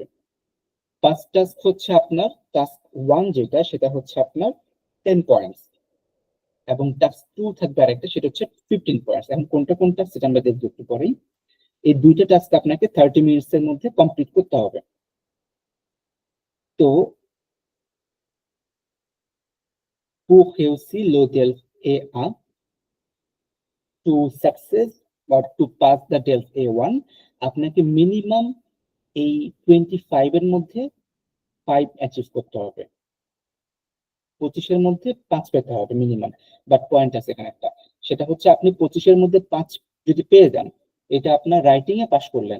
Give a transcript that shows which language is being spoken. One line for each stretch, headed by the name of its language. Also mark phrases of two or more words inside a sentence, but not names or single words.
English: first task
Bangla: হচ্ছে আপনার টাস্ক 1, যেটা সেটা হচ্ছে আপনার 10 পয়েন্টস, এবং টাস্ক 2 থাকবে আরেকটা, সেটা হচ্ছে 15 পয়েন্টস। এখন কোনটা কোনটা সেটা আমরা দেখবো একটু পরেই। এই 2টা টাস্ক আপনাকে 30 মিনিটস এর মধ্যে কমপ্লিট করতে হবে।
English: তো
French: pour réussir le DELF-A
English: to success বা to pass the DELF-A1,
Bangla: আপনাকে মিনিমাম এই 25 এর মধ্যে 5 অ্যাচিভ করতে হবে। 25-এর মধ্যে 5 পেতে হবে মিনিমাম। বাট পয়েন্ট আছে এখানে একটা, সেটা হচ্ছে আপনি 25-এর মধ্যে 5 যদি পেয়ে যান, এটা আপনার রাইটিং এ পাস করলেন।